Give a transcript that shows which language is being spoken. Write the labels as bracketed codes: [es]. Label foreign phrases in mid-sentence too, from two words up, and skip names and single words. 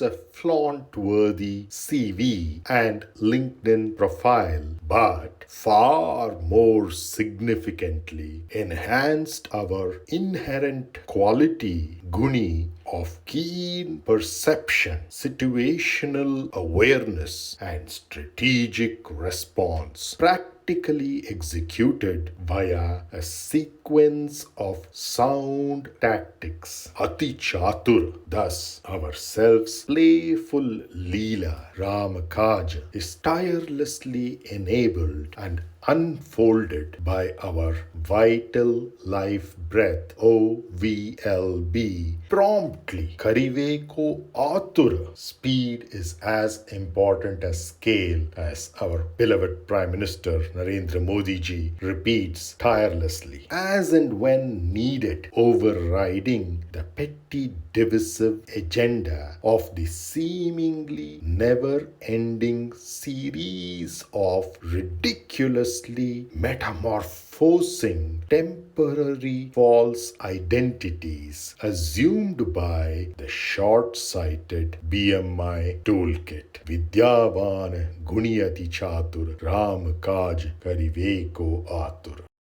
[en] a flaunt-worthy CV and LinkedIn profile, but far more significantly enhanced our inherent quality, guṇī, of keen perception, situational awareness, and strategic response, practically executed via a sequence of sound tactics, ati-cātura. Thus, our self's playful līlā, kāja, is tirelessly enabled and unfolded by our vital life breath, OVLB, promptly. [awa] Karivē ātura. [en] Speed is as important as scale, as our beloved Prime Minister Narendra Modi ji repeats tirelessly, as and when needed, overriding the petty divisive agenda of the seemingly never-ending series of ridiculously metamorphosing temporary false identities assumed by the short-sighted BMI toolkit. [awa] Vidyā guṇī ati-cātura, rāma kāja karivē ātura.